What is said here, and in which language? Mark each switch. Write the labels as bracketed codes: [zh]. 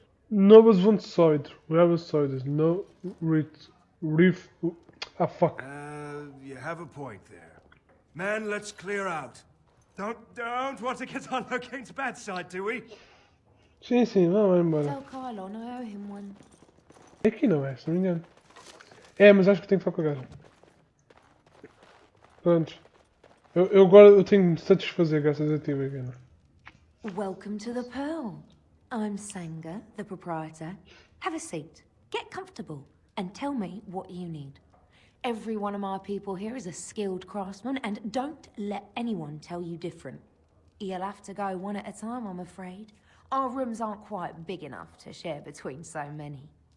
[en] Novas vão side. Wherever side. No reef. Ah, fuck. You have a point there. Men, let's clear out. Don't want to get on Locane's bad side, do we? [pt] Sim, sim, vamos embora. [en] Tell Kylon I owe him one. [pt] Aqui não é, se não me engano. É, mas acho que tenho que falar com a gaja. Pronto. Eu agora eu tenho de me satisfazer graças a ti, Viviana. [en] Welcome to the Pearl. I'm Sanga, the proprietor. Have a seat, get comfortable, and tell me what you need. Every one of my people here is a skilled craftsman, and don't let anyone tell you different. You'll have to go one at a time, I'm afraid. Our rooms aren't quite big enough to share between so many.